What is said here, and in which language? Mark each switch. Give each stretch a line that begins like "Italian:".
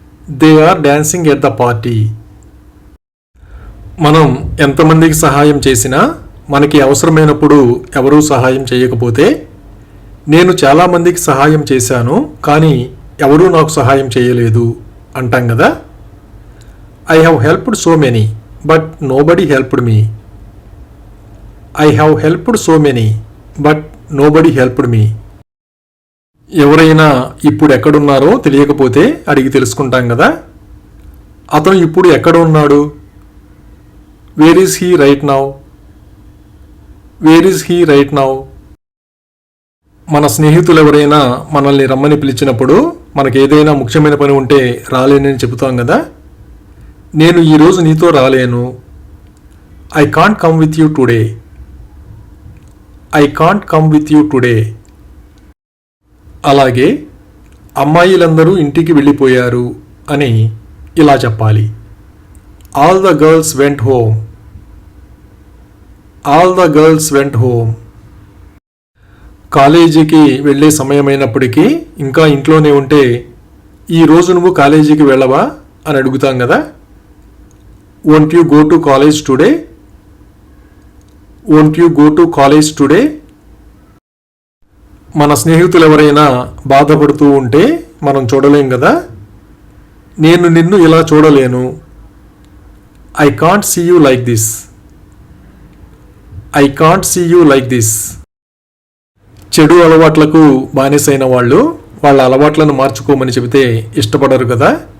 English: They are dancing at the party.
Telugu: మనం ఎంతమందికి సహాయం చేసినా మనకి అవసరమైనప్పుడు ఎవరూ సహాయం చేయకపోతే, నేను చాలామందికి సహాయం చేశాను కానీ ఎవరూ నాకు సహాయం చేయలేదు అంటాం కదా.
English: I have helped so many, but nobody helped me. I have helped so many, but nobody helped me.
Telugu: ఎవరైనా ఇప్పుడు ఎక్కడున్నారో తెలియకపోతే అడిగి తెలుసుకుంటాం కదా. అతను ఇప్పుడు ఎక్కడ ఉన్నాడు.
English: Where is he right now. Where is he right now.
Telugu: మన స్నేహితులు ఎవరైనా మనల్ని రమ్మని పిలిచినప్పుడు మనకు ఏదైనా ముఖ్యమైన పని ఉంటే రాలేనని చెబుతాం కదా. నేను ఈరోజు నీతో రాలేను.
English: I can't come with you today. I can't come with you today.
Telugu: అలాగే అమ్మాయిలందరూ ఇంటికి వెళ్ళిపోయారు అని ఇలా చెప్పాలి.
English: All the girls went home. All the girls went home.
Telugu: కాలేజీకి వెళ్ళే సమయమైనప్పటికీ ఇంకా ఇంట్లోనే ఉంటే, ఈరోజు నువ్వు కాలేజీకి వెళ్ళవా అని అడుగుతాం కదా.
English: Won't you go to college today? Won't you go to college today?
Telugu: మన స్నేహితులు ఎవరైనా బాధపడుతూ ఉంటే మనం చూడలేం కదా. నేను నిన్ను ఇలా చూడలేను.
English: I can't see you like this. I can't see you like this.
Telugu: చెడు అలవాట్లకు బానిసైన వాళ్ళు వాళ్ళ అలవాట్లను మార్చుకోమని చెబితే ఇష్టపడరు కదా.